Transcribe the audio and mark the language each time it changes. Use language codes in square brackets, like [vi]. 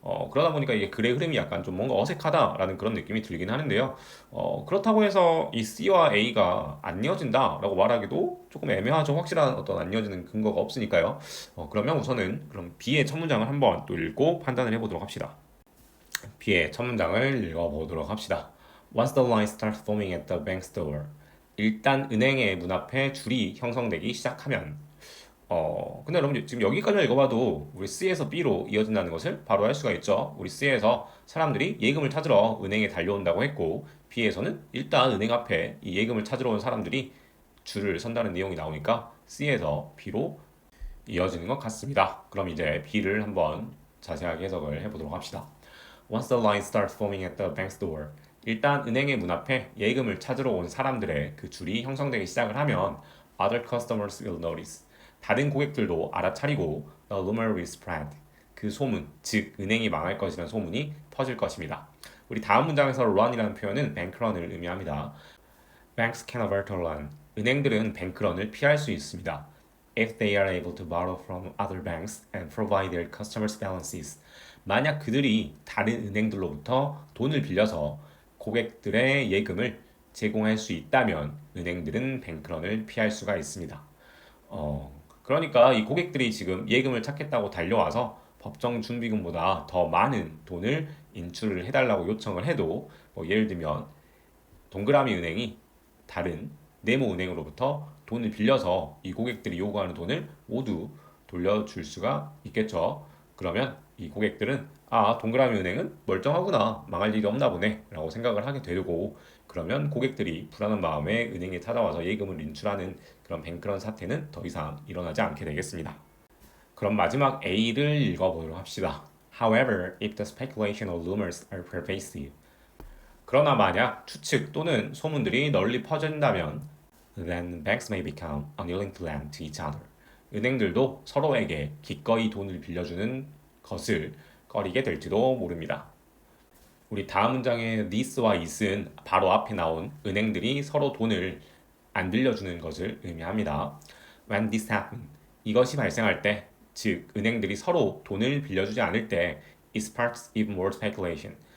[ko] 그러다 보니까 이게 글의 흐름이 약간 좀 뭔가 어색하다라는 그런 느낌이 들긴 하는데요. 그렇다고 해서 이 C와 A가 안 이어진다라고 말하기도 조금 애매하죠. 확실한 어떤 안 이어지는 근거가 없으니까요. 그러면 우선은 그럼 B의 첫 문장을 한번 또 읽고 판단을 해보도록 합시다. B의 첫 문장을 읽어보도록 합시다. [en] Once the line starts forming at the bank's door. [ko] 일단 은행의 문 앞에 줄이 형성되기 시작하면 근데 여러분 지금 여기까지 읽어봐도 우리 C에서 B로 이어진다는 것을 바로 알 수가 있죠. 우리 C에서 사람들이 예금을 찾으러 은행에 달려온다고 했고 B에서는 일단 은행 앞에 이 예금을 찾으러 온 사람들이 줄을 선다는 내용이 나오니까 C에서 B로 이어지는 것 같습니다. 그럼 이제 B를 한번 자세하게 해석을 해보도록 합시다. [en] Once the line starts forming at the bank's door. [ko] 일단 은행의 문 앞에 예금을 찾으러 온 사람들의 그 줄이 형성되기 시작을 하면 [en] other customers will notice. [ko] 다른 고객들도 알아차리고 [en] the rumor will spread. [ko] 그 소문, 즉 은행이 망할 것이라는 소문이 퍼질 것입니다. 우리 다음 문장에서 run이라는 표현은 bankrun을 의미합니다. [en] Banks can avert a run. [ko] 은행들은 뱅크런을 피할 수 있습니다. [en] If they are able to borrow from other banks and provide their customers' balances. [ko] 만약 그들이 다른 은행들로부터 돈을 빌려서 고객들의 예금을 제공할 수 있다면 은행들은 뱅크런을 피할 수가 있습니다. 그러니까 이 고객들이 지금 예금을 찾겠다고 달려와서 법정 준비금보다 더 많은 돈을 인출을 해달라고 요청을 해도 뭐 예를 들면 동그라미 은행이 다른 네모 은행으로부터 돈을 빌려서 이 고객들이 요구하는 돈을 모두 돌려줄 수가 있겠죠. 그러면 이 고객들은 동그라미 은행은 멀쩡하구나, 망할 일이 없나 보네 라고 생각을 하게 되고 그러면 고객들이 불안한 마음에 은행에 찾아와서 예금을 인출하는 그런 뱅크런 사태는 더 이상 일어나지 않게 되겠습니다. 그럼 마지막 A를 읽어보도록 합시다. [en] However, if the speculation or rumors are pervasive. [ko] 그러나 만약 추측 또는 소문들이 널리 퍼진다면 [en] then banks may become unwilling to lend to each other. [ko] 은행들도 서로에게 기꺼이 돈을 빌려주는 것을 꺼리게 될지도 모릅니다. 우리 다음 문장의 this와 it은 바로 앞에 나온 은행들이 서로 돈을 안 빌려주는 것을 의미합니다. [en] When this happens, [ko] 이것이 발생할 때, 즉 은행들이 서로 돈을 빌려주지 않을 때, [en] it sparks even more speculation.